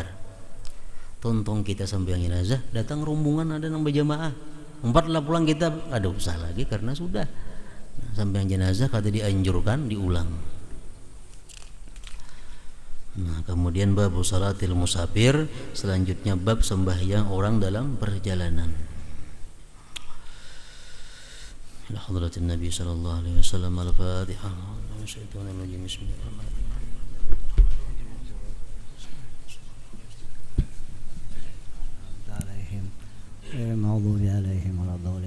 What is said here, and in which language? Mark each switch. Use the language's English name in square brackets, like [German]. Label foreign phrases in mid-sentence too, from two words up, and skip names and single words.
[Banjar] Tontong kita sembahyang jenazah, datang rombongan ada nang berjamaah. 4 lah pulang kita, ada usah lagi karena sudah. Nah, sembahyang jenazah kada dianjurkan diulang. Nah, kemudian bab [Arabic] صلاة المسافر, [Banjar] selanjutnya bab sembahyang orang dalam perjalanan. [Arabic] إلى حضرة النبي صلى الله عليه وسلم، الفاتحة. بسم الله الرحمن الرحيم. المغضوب عليهم ولا الضالين.